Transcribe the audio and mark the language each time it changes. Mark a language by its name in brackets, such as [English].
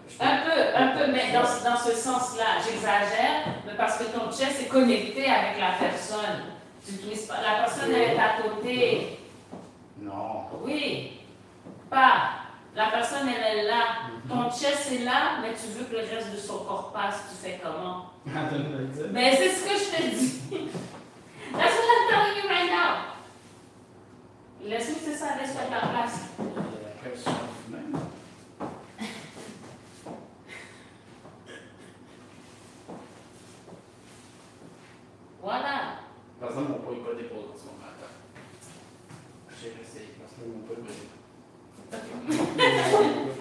[French] Un peu, mais dans ce sens-là, j'exagère, mais parce que ton chest est connecté avec la personne. Tu utilises pas, la personne est à côté. Non. Oui. Pas. La personne, elle est là. Ton chest est là, mais tu veux que le reste de son corps passe. Tu fais comment? Mais c'est ce que je te dis. [English] That's what I'm telling you right now. [French] Laisse-moi, c'est ça, laisse-moi ta place. Voilà. Par exemple, mon poids n'est pas déposé en ce moment. J'ai essayé, parce que mon poids n'est pas déposé.